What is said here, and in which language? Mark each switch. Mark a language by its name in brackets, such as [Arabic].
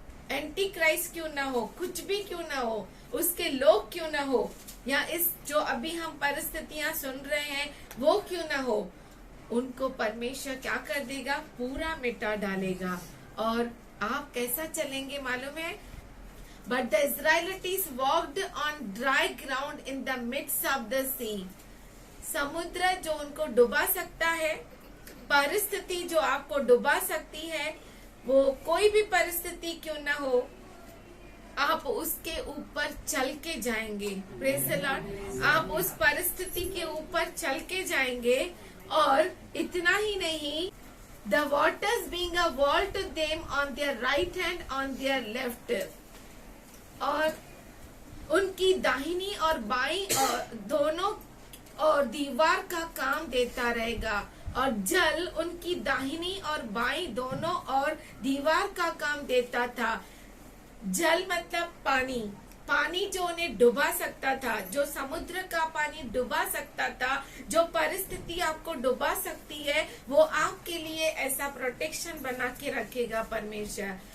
[Hindi] Anti Christ क्यों ना हो, कुछ भी क्यों ना हो, उसके लोग क्यों ना हो, या इस जो अभी हम परिस्थितियां सुन रहे हैं वो क्यों ना हो, उनको परमेश्वर क्या कर देगा, पूरा मिटा डालेगा। और आप कैसा चलेंगे मालूम है? [English] But the Israelites walked on dry ground in the midst of the sea. [Hindi] समुद्र जो उनको डुबा सकता है, परिस्थिति जो आपको डुबा सकती है, वो कोई भी परिस्थिति क्यों ना हो, आप उसके ऊपर चल के जाएंगे। [English] Praise the Lord. [Hindi] आप उस परिस्थिति के ऊपर चल के जाएंगे। और इतना ही नहीं, [English] the waters being a wall to them on their right hand, on their left. [Hindi] और उनकी दाहिनी और बाईं और दोनों और दीवार का काम देता रहेगा, और जल उनकी दाहिनी और बाईं दोनों और दीवार का काम देता था। जल मतलब पानी, पानी जो उन्हें डुबा सकता था, जो समुद्र का पानी डुबा सकता था, जो परिस्थिति आपको डुबा सकती है, वो आपके लिए ऐसा प्रोटेक्शन बना के रखेगा परमेश्वर।